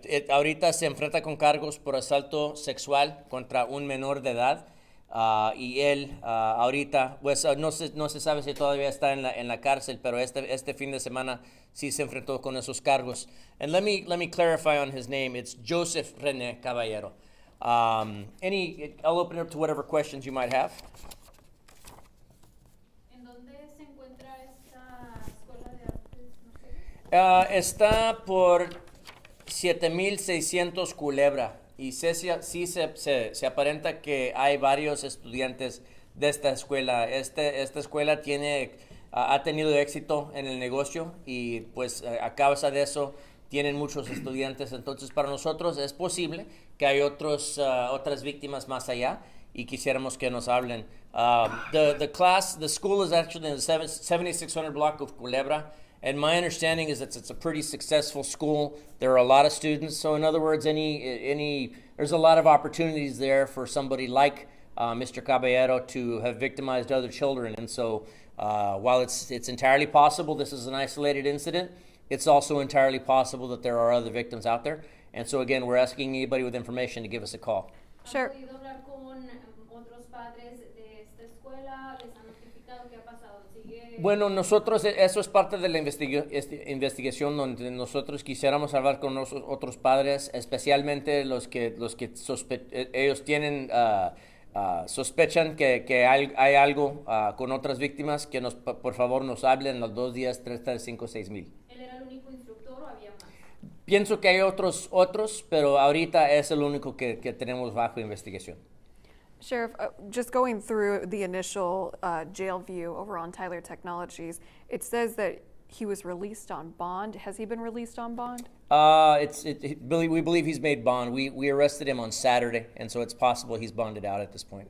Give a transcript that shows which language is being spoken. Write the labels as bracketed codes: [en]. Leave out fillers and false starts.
[es] Ahorita se enfrenta con cargos por asalto sexual contra un menor de edad. Y él ahorita, pues no se sabe si todavía está en la cárcel, pero este fin de semana sí se enfrentó con esos cargos. [en] And let me clarify on his name. It's Joseph René Caballero. I'll open it up to whatever questions you might have. [es] ¿En dónde se encuentra esta escuela de artes? Está por 7600 Culebra. Y sí se aparenta que hay varios estudiantes de esta escuela. Esta escuela ha tenido éxito en el negocio y pues a causa de eso tienen muchos estudiantes. Entonces para nosotros es posible que hay otras víctimas más allá y quisiéramos que nos hablen. [en] The school is actually in the 7600 block of Culebra, and my understanding is that it's a pretty successful school. There are a lot of students, so in other words, there's a lot of opportunities there for somebody like Mr. Caballero to have victimized other children. And so while it's entirely possible this is an isolated incident, it's also entirely possible that there are other victims out there. And so again, we're asking anybody with information to give us a call. [es] ¿Han podido hablar con otros padres de esta escuela? ¿Les han notificado qué ha pasado? Bueno, nosotros, eso es parte de la investigación donde nosotros quisiéramos hablar con otros padres, especialmente los que ellos tienen, sospechan que hay algo con otras víctimas, que por favor nos hablen los 2 días, 3, 5, 6 mil. ¿Él era el único instructor o había más? Pienso que hay otros, pero ahorita es el único que tenemos bajo investigación. [en] Sheriff, just going through the initial jail view over on Tyler Technologies, it says that he was released on bond. Has he been released on bond? We believe he's made bond. We arrested him on Saturday, and so it's possible he's bonded out at this point.